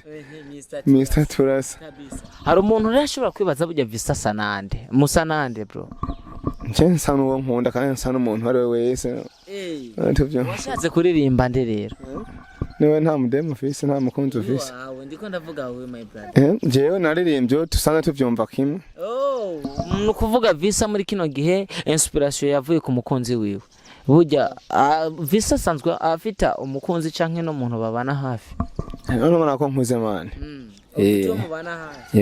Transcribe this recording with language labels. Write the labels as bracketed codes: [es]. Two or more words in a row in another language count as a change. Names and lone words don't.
[rn] Mr. Turasa. Hari umuntu rashobora kwibaza burya Vissa sanande. Musa nande bro. Je sana uwo nkunda kandi sana umuntu ari we wese. Washatse kuririmba nde rero? Niwe nta mudemo Vissa nta mukunzi Vissa. Wawe ndiko ndavuga we [en] my brother. [rn] Jewe naririmbye tusanga tuvyumva kimwe. Nukuvuga Vissa muri kino gihe inspiration yavuye ku mukunzi wiwe. Burya Vissa sanzwe afita umukunzi canke no muntu babana hafi. None mbona ko nkuze mane. Mubana hafi.